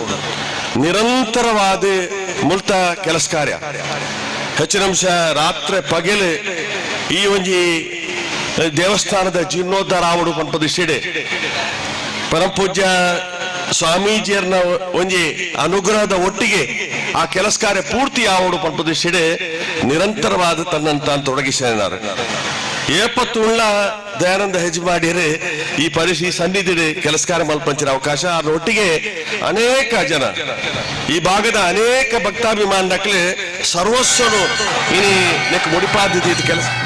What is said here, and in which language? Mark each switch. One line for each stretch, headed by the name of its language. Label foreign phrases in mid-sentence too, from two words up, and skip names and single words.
Tulu: ನಿರಂತರವಾದ ಮುಲ್ತ ಕೆಲಸ ಕಾರ್ಯ ಹೆಚ್ಚಿನ ಅಂಶ ರಾತ್ರಿ ಪಗೆಲೆ ಈ ಒಂಜಿ ದೇವಸ್ಥಾನದ ಜೀರ್ಣೋದ್ಧಾರ ಆವಡು ಪಂಪದಿಷ್ಟೇ ಪರಮಪೂಜ್ಯ ಸ್ವಾಮೀಜಿಯರ್ನ ಒಂಜಿ ಅನುಗ್ರಹದ ಒಟ್ಟಿಗೆ ಆ ಕೆಲಸ ಕಾರ್ಯ ಪೂರ್ತಿ ಆವಡು ಪಂಪದಿಷ್ಟೇ
Kannada: ನಿರಂತರವಾದ ತನ್ನನ್ನು ತಾನು ತೊಡಗಿಸಿದ್ದಾರೆ
Tulu: ಏಪತ್ತುಳ್ಳ ದಯಾನಂದ ಹೆಜ್ಮಾಡಿಯರೇ ಈ ಈ ಸನ್ನಿಧಿ ಕೆಲಸ ಕಾರ್ಯ ಮಲ್ಪಂಚಿನ ಅವಕಾಶ ಅದರೊಟ್ಟಿಗೆ ಅನೇಕ ಜನ ಈ ಭಾಗದ ಅನೇಕ ಭಕ್ತಾಭಿಮಾನಕ್ಲೆ ಸರ್ವಸ್ವನು ಇನಿ ನೆಕ್ ಮುಡಿಪಾದ ಕೆಲಸ